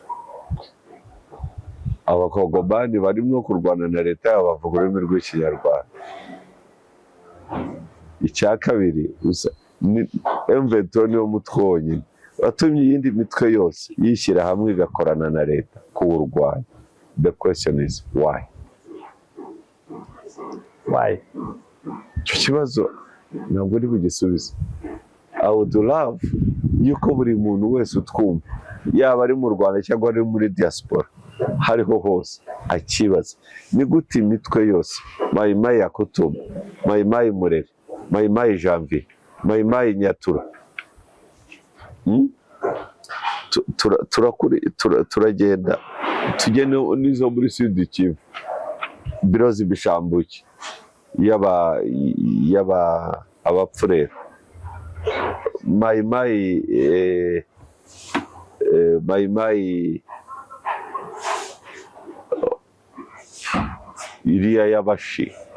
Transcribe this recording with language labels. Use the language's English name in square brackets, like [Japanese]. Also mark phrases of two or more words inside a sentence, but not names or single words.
[Kinyarwanda] Abakongomani barimo kurwana na leta yabo bavuga ururimi rw'ikinyarwanda. Icya kabiri, M23 niwo mutwe wonyine watumye iyindi mitwe yose yishyira hamwe igakorana na leta kuwurwanya. [English] The question is why? [Kinyarwanda] Icyo kibazo ntabwo uri bugisubize. [English] I would love [Kinyarwanda] yuko buri muntu wese utwumva, yaba ari mu Rwanda cyangwa ari muri diaspora, hariho hose akibaza ni gute imitwe yose, Mayimayi ya Kutumba, Mayimayi Murere, Mayimayi Janvier, Mayimayi Nyatura, turagenda tugene n'izo muri Sud Kivu, Birozi Bishambuke abapfurera, Mayimayi iriya y'abashi.